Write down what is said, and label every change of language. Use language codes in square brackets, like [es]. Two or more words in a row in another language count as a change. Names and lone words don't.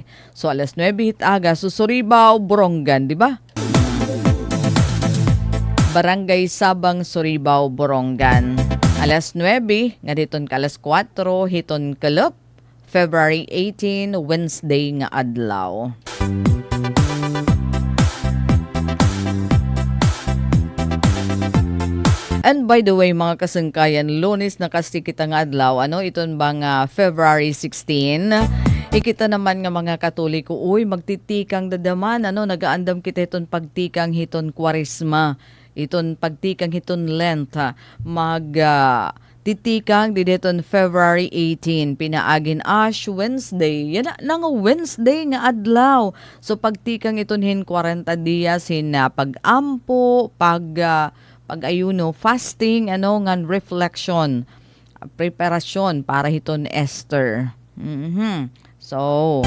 [war] So alas 9 hitaga so Suribao, Borongan, di ba? Barangay Sabang Suribao, Borongan. Alas 9, nga diton ka alas 4, hiton kalop, February 18, Wednesday nga adlaw. [en] And by the way, [war] mga kasangkayan, Lunes na kasi kita nga adlaw, iton bang February 16, ikita naman nga mga Katoliko, magtitikang dadaman, nagaandam kita iton pagtikang hiton Kwaresma. Iton pagtikang hiton Lent titikang dideton February 18 pinaagin Ash Wednesday yan na nga Wednesday nga adlaw so pagtikang iton hin 40 dias hin pagampo pag-ayuno fasting ngan reflection preparasyon para hiton Esther.